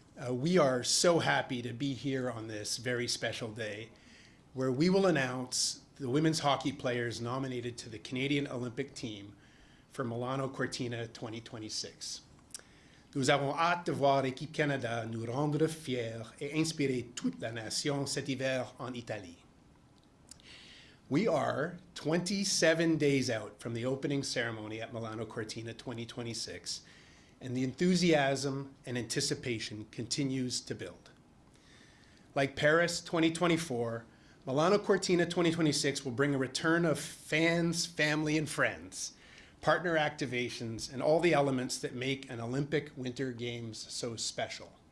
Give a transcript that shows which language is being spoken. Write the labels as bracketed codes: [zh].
[en] We are so happy to be here on this very special day, where we will announce the women's hockey players nominated to the Canadian Olympic team for Milano Cortina 2026. [fr] Nous avons hâte de voir l'équipe Canada nous rendre fiers et inspirer toute la nation cet hiver en Italie. [en] We are 27 days out from the opening ceremony at Milano Cortina 2026, and the enthusiasm and anticipation continues to build. Like Paris 2024, Milano Cortina 2026 will bring a return of fans, family, and friends, partner activations, and all the elements that make an Olympic Winter Games so special.